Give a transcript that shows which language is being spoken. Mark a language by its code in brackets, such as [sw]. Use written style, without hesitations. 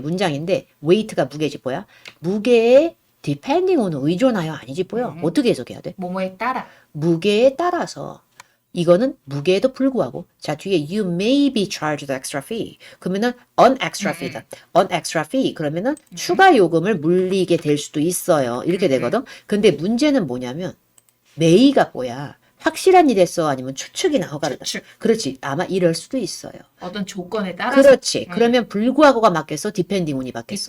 [ko] 문장인데 weight가 무게지 뭐야? 무게에 [en] depending on [ko] 의존하여 아니지 뭐야? 어떻게 해석해야 돼? 뭐뭐에 따라. 무게에 따라서 이거는 무게에도 불구하고 자 뒤에 [en] you may be charged extra fee [ko] 그러면은 [en] an extra fee [ko] 다. [en] an extra fee [ko] 그러면은 추가 요금을 물리게 될 수도 있어요. 이렇게 되거든. 근데 문제는 뭐냐면 may가 뭐야? 확실한 일했어 아니면 추측이나 허가를 추측. 그렇지 아마 이럴 수도 있어요. 어떤 조건에 따라서. 그렇지. 그러면 불구하고가 맞겠어? [en] depending on [ko] 이 맞겠어?